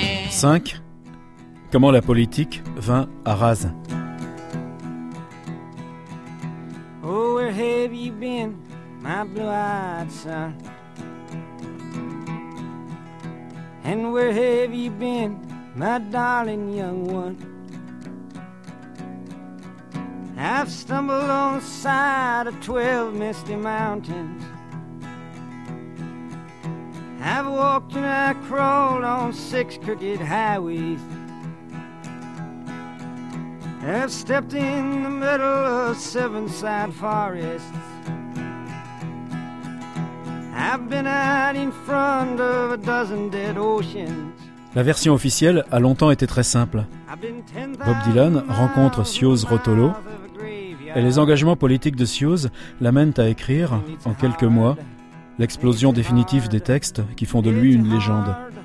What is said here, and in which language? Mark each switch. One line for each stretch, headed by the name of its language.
French: Cinq. Comment la politique vint à Raz.
English: Oh, where have you been, my blue-eyed son? And where have you been, my darling young one? I've stumbled on the side of 12 misty mountains. I've walked and I crawled on 6 crooked highways. I've stepped in the middle of 7 sad forests. I've been out in front of a dozen dead oceans.
French: La version officielle a longtemps été très simple. Bob Dylan rencontre Siouz Rotolo et les engagements politiques de Siouz l'amènent à écrire, en quelques mois, l'explosion définitive des textes qui font de lui une légende.